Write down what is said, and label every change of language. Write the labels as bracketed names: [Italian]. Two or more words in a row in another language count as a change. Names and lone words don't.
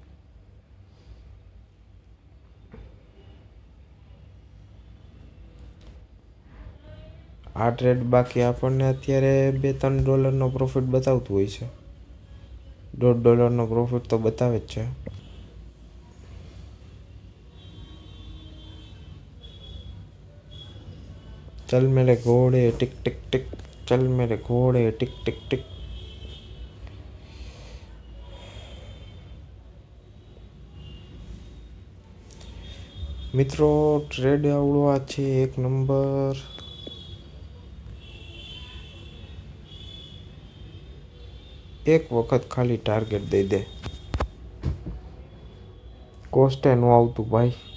[Gujarati] આ ટ્રેડ બાકી આપણને અત્યારે $2-3 પ્રોફિટ બતાવતું હોય છે. $1.5 પ્રોફિટ તો બતાવે જ છે. [Hindi] चल मेरे घोड़े टिक टिक टिक, चल मेरे घोड़े टिक टिक टिक. [Gujarati] મિત્રો ટ્રેડ આવડો આ છે 1 નંબર. એક વખત ખાલી ટાર્ગેટ દઈ દે, કોસ્ટે નો આવતું ભાઈ.